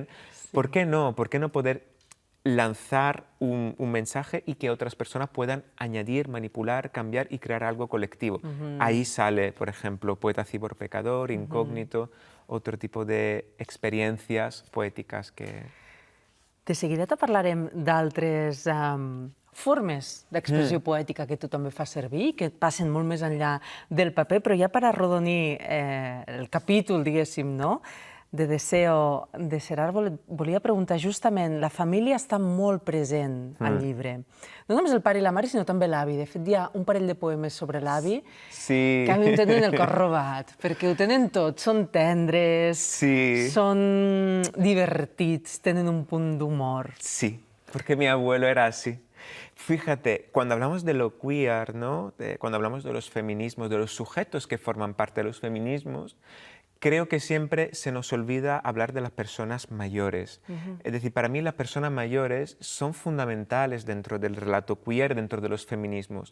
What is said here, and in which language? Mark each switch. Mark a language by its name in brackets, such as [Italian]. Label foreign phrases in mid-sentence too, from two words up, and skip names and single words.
[Spanish] ¿Por qué no? ¿Por qué no poder lanzar un mensaje y que otras personas puedan añadir, manipular, cambiar y crear algo colectivo? Ahí sale, por ejemplo, Poeta Cíborg Pecador, Incógnito, otro tipo de experiencias poéticas que... [Catalan] De seguida te parlarem d'altres formes d'expressió poètica que tu també fas servir, que passen molt més enllà del paper, però ja per arrodonir el capítol, diguéssim, no?, de Deseo de ser árbol, et volia preguntar justament, la família està molt present al llibre. No només el pare i la mare, sinó també l'avi. De fet, hi ha un parell de poemes sobre l'avi que a mi em tenen el cor robat, perquè ho tenen tot. Són tendres, són divertits, tenen un punt d'humor. Sí, [Spanish] porque mi abuelo era así. Fíjate, cuando hablamos de lo queer, ¿no?, cuando hablamos de los feminismos, de los sujetos que forman parte de los feminismos, creo que siempre se nos olvida hablar de las personas mayores. Es decir, para mí las personas mayores son fundamentales dentro del relato queer, dentro de los feminismos.